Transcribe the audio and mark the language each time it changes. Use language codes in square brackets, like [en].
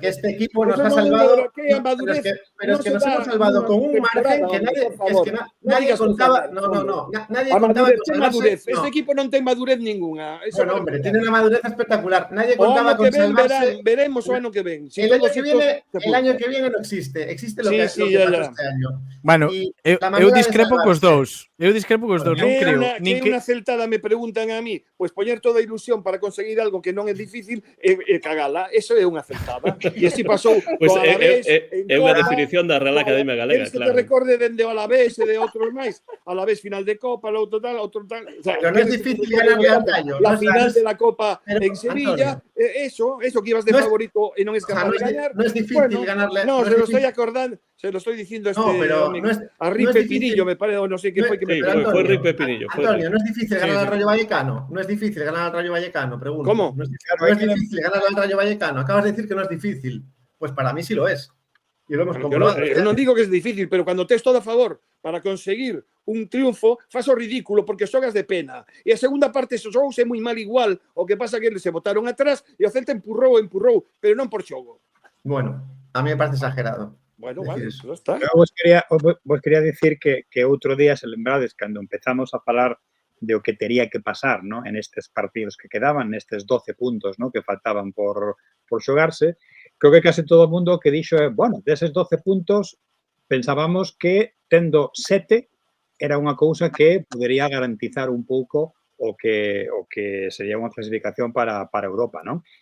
[es] que este equipo nos ha salvado. Pero es que nos hemos salvado con un margen que nadie contaba. Nadie contaba con [gl] madurez. Este equipo non ten madurez ninguna. [es] Bueno, hombre, tiene una madurez espectacular. Nadie contaba con salvarse. [gl] Veremos o ano que ven. [es] El año que viene no existe. Existe lo que pasó este año. [gl] Bueno, eu discrepo cos dous. Non creo. Nin que unha celtada me preguntan a mí, pois poñer toda a ilusión para conseguir algo que non é difícil e cagala. Eso é unha celtada. E así pasou pois é unha definición da Real Academia Galega, claro. Que te recorde dende o Alavés e de outros máis. Alavés final de Copa, outro tal. O sea, pero non é difícil [es] ganarle al Rayo. La final de la Copa en Sevilla, eso que ibas de favorito e non es capaz de ganar. [gl] Non é difícil ganarle. [es] No, se lo estoy acordando, se lo estoy diciendo a Rick Pepinillo, me parece, o no sé qué fue que me preguntó. Fue Rick Pepinillo. Antonio, ¿no es difícil ganar al Rayo Vallecano? No es difícil ganar al Rayo Vallecano, pregunto. ¿Cómo? No es difícil ganar al Rayo Vallecano. Acabas de decir que no es difícil. Pues para mí sí lo es. Y lo hemos comprobado. Yo no digo que es difícil, pero cuando [gl] tes todo a favor para conseguir un triunfo, faz o ridículo porque xogas de pena. E a segunda parte esos xogos é moi mal igual. O que pasa que eles se botaron atrás e o Celta empurrou, pero non por xogo. [es] Bueno, a mí me parece exagerado. Bueno, vale, eso está. [gl] Vos quería decir que outro día, se lembrades, cando empezamos a falar de o que tería que pasar, ¿no? En estes partidos que quedaban, nestes 12 puntos, ¿no? Que faltaban por xogarse, creo que case todo o mundo que dixo, bueno, deses 12 puntos pensábamos que tendo 7 era unha cousa que podería garantizar un pouco o que sería unha clasificación para Europa, non?